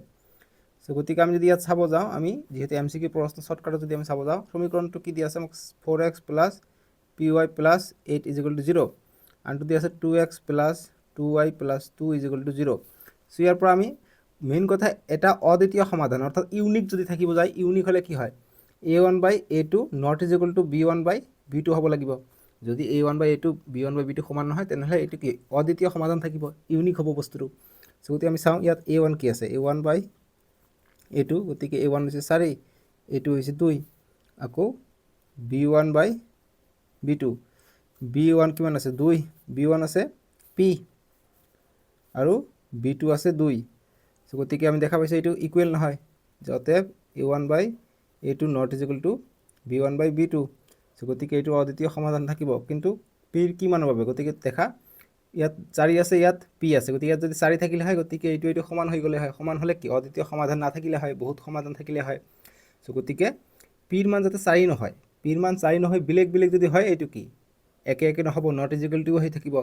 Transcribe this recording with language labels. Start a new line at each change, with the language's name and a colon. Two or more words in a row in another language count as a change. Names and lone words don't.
Assamese: চ' গতিকে আমি যদি ইয়াত চাব যাওঁ, আমি যিহেতু MCQ প্ৰশ্ন শ্বৰ্টকাটত যদি আমি চাব যাওঁ, সমীকৰণটো কি দিয়া আছে আমাক 4x + py + 8 = 0, আনটো দিয়া আছে 2x + 2y + 2 = 0। চ' ইয়াৰ পৰা আমি মেইন কথা এটা অদ্বিতীয় সমাধান অৰ্থাৎ ইউনিক যদি থাকিব যায়, ইউনিক হ'লে কি হয়, a1/a2
English: not equal to
Assamese: b1/b2 হ'ব লাগিব। যদি a1/a2 b1/b2 সমান নহয়, তেনেহ'লে এইটো কি অদ্বিতীয় সমাধান থাকিব, ইউনিক হ'ব বস্তুটো। চ' গতিকে আমি চাওঁ ইয়াত a1 কি আছে, a1/a2, গতিকে a1 হৈছে 4, a2 হৈছে 2, আকৌ b1/b2, b1 কিমান আছে 2, b1 আছে p আৰু b2 আছে 2। চ' গতিকে আমি দেখা পাইছোঁ এইটো ইকুৱেল নহয়, অতএব a1/a2
English: not equal to
Assamese: b1/b2। চ' গতিকে এইটো অদ্বিতীয় সমাধান থাকিব, কিন্তু পিৰ কি মানৰ বাবে, গতিকে দেখা ইয়াত 4 আছে, ইয়াত p আছে, গতিকে ইয়াত যদি 4 থাকিলে হয়, গতিকে এইটো সমান হৈ গ'লে হয়। সমান হ'লে কি অদ্বিতীয় সমাধান নাথাকিলে হয়, বহুত সমাধান থাকিলে হয়। চ' গতিকে পিৰ মান যাতে 4 নহয়, পিৰ মান 4 নহয়, বেলেগ বেলেগ যদি হয়, এইটো কি একে একে নহ'ব,
English: not equal to
Assamese: হৈ থাকিব।